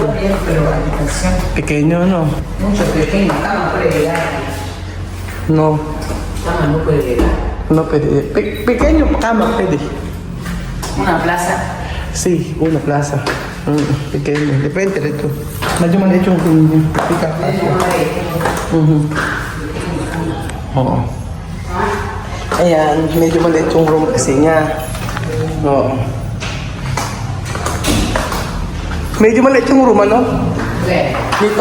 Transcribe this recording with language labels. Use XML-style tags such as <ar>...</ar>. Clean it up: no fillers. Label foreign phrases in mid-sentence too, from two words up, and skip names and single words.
<es>Está bien, pero habitación pequeño, no. mucho pequeño. Cama puede llegar. No, Cama no puede llegar. no puede. Pequeño, cama, puede. Una plaza. Sí, una plaza. Pequeño, depende de tú.</es> <tl>Medyo maliit yung pick-up. Oo. Ayan, medyo maliit yung room kasi niya. Oo. Medyo maliit yung room, ano? Dito.</tl>